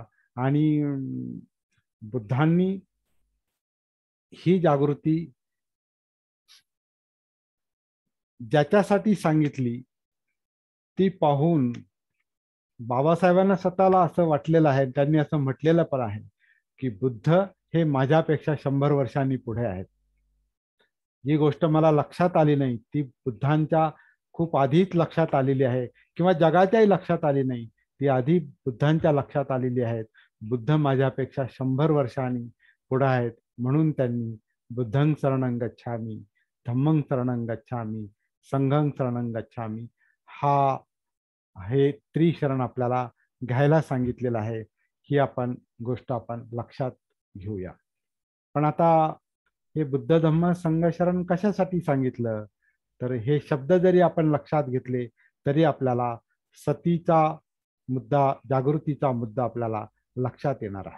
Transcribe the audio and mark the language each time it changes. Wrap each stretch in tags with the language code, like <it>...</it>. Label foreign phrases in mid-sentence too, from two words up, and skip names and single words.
<mr>आणि बुद्धांनी ही जागृती ज्याच्यासाठी सांगितली ती पाहून बाबासाहेबांना स्वतःला असं वाटलेलं आहे, त्यांनी असं म्हटलेलं पण आहे की बुद्ध हे माझ्यापेक्षा 100 वर्षांनी पुढे आहेत. जी गोष्ट मला लक्षात आली नाही ती बुद्धांच्या खूप आधीच लक्षात आलेली आहे, किंवा जगाच्याही लक्षात आली नाही, ती आधी बुद्धांच्या लक्षात आलेली आहेत. बुद्ध माझ्यापेक्षा 100 वर्षांनी पुढे आहेत, म्हणून त्यांनी</mr> <pi>बुद्धं शरणं गच्छामि, धम्मं शरणं गच्छामि, संघं शरणं गच्छामि</pi> <mr>हा हे त्रिशरण आपल्याला घ्यायला सांगितलेलं आहे. ही गोष्ट आपण लक्षात घेऊया. पण आता हे बुद्ध धम्म संघ शरण कशासाठी सांगितलं, तर हे शब्द जरी आपण लक्षात घेतले तरी आपल्याला सतीचा मुद्दा, जागृतीचा मुद्दा आपल्याला लक्षात येणार आहे.</mr>